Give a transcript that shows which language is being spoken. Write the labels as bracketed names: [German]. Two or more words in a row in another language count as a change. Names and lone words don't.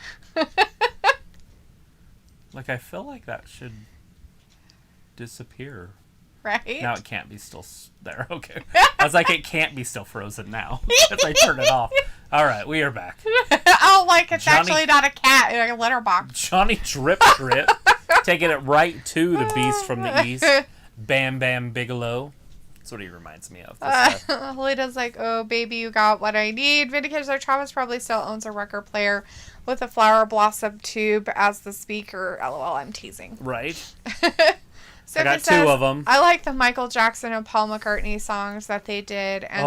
[English] Like, I feel like that should disappear. Right? Now it can't be still there. Okay. I was like, it can't be still frozen now. Because I turned it off. All right, we are back. Oh, like it's Johnny- actually not a cat in a litter box. Johnny Drip Drip, taking it right to the beast from the east. Bam Bam Bigelow. That's what he reminds me of. Lita's like, oh, baby, you got what I need. Vindicator's like, Travis probably still owns a record player with a flower blossom tube as the speaker. LOL, I'm teasing. Right? Sophie got says, two of them. I like the Michael Jackson and Paul McCartney songs that they did and